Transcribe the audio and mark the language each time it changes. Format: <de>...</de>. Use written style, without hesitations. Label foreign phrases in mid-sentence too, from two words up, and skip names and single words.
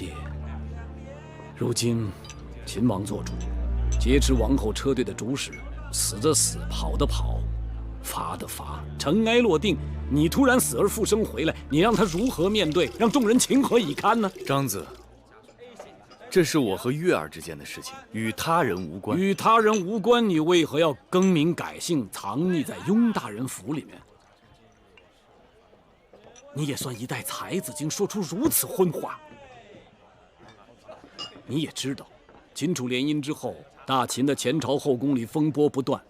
<zh>如今，秦王做主，劫持王后車隊的主使，死的死，跑的跑， 罰的罰，塵埃落定，你突然死而復生回來，你讓他如何面對？讓眾人情何以堪呢？張子，這是我和月兒之間的事情，與他人無關。與他人無關，你為何要更名改姓，藏匿在雍大人府裡面？你也算一代才子，竟說出如此昏話。你也知道，秦楚联姻之後，大秦的前朝後宮裡風波不斷。</zh>